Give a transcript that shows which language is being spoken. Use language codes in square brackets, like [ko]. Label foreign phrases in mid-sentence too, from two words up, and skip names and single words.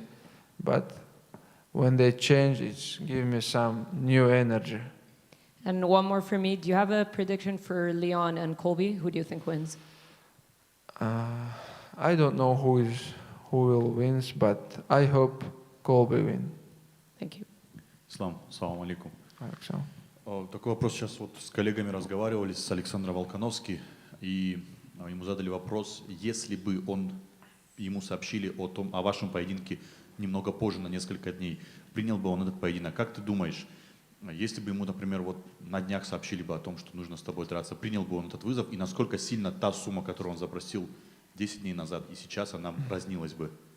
[en] But when they change, it's give me some new energy. And one more for me. Do you have a prediction for Leon and Colby? Who do you think wins? I don't know who will win, but I hope Colby win. Thank you. [ar] سلام عليكم. Алейкум. [ru] Такой вопрос. Сейчас вот с коллегами разговаривали, с Александром Волконовски, и ему задали вопрос, если бы ему сообщили о вашем поединке немного позже, на несколько дней, принял бы он этот поединок? Как ты думаешь, если бы ему, например, вот на днях сообщили бы о том, что нужно с тобой драться, принял бы он этот вызов, и насколько сильно та сумма, которую он запросил 10 дней назад, и сейчас она разнилась бы?